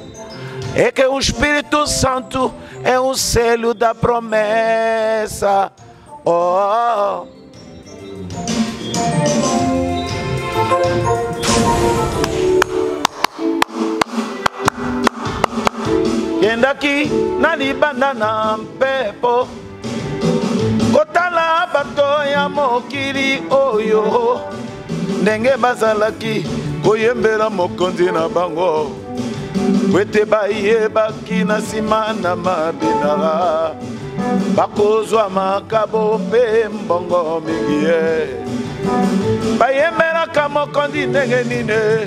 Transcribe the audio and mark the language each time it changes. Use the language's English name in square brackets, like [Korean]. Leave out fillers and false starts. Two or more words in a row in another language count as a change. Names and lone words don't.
[Portuguese] É que o Espírito Santo é o selo da promessa. Oh. Quem daqui [Lingala] na libana na pepo kotala batoya mokili oyo ndenge bazalaki koyembela mokonzi na bango wete bayebaki na nsima na mabina bakozwa makabo mpe mbongo mingi ye bayembelaka mokonzi ndenge nini